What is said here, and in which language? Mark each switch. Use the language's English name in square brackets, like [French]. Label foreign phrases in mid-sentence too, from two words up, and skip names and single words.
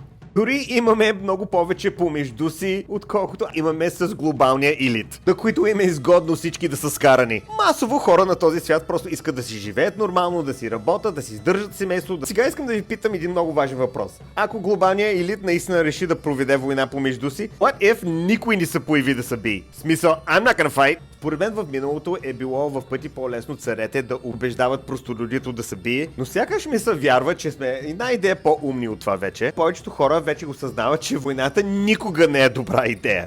[Bulgarian] Дори имаме много повече помежду си, отколкото имаме с глобалния елит, на които им е изгодно всички да са скарани. Масово хора на този свят просто искат да си живеят нормално, да си работят, да си издържат семейство. Сега искам да ви питам един много важен въпрос. Ако глобалният елит наистина реши да проведе война помежду си, [English] what if [Bulgarian] никой не се появи да се бие? В смисъл, [English] I'm not gonna fight. [Bulgarian] Според мен в миналото е било в пъти по-лесно царете да убеждават простолюдието да се бие, но сякаш ми се вярва, че сме една идея по-умни от това вече. Повечето хора вече го съзнават, че войната никога не е добра идея.